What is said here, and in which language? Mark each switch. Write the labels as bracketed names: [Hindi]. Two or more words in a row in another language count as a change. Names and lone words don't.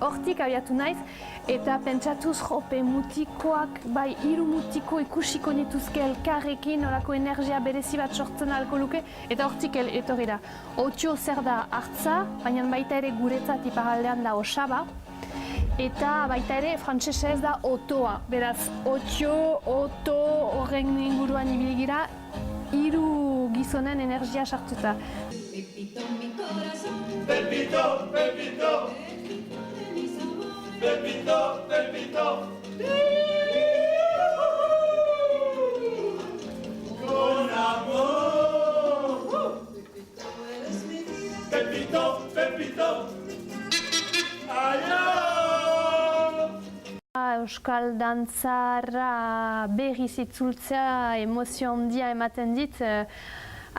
[Basque] Hortik abiatu naiz, eta pentsatuz jope mutikoak, 3 mutiko ikusiko nituzke elkarrekin, olako energia berezi bat sortzen ahalko luke, eta hortik etorri da. 8 zer da hartza, baina baita ere guretzat iparraldean da osaba, eta baita ere frantsesez da otoa. Beraz, 8, oto horren inguruan ibilgira, 3 gizonen energia sartuta. [Spanish] Pepito, mi corazón. Pepito, Pepito. Pepito, Pepito. Con amor. Pepito, eres mi vida. Pepito, Pepito. Allá. [Basque] Euskal dantzara berriz itzultzea emozio handia ematen dit.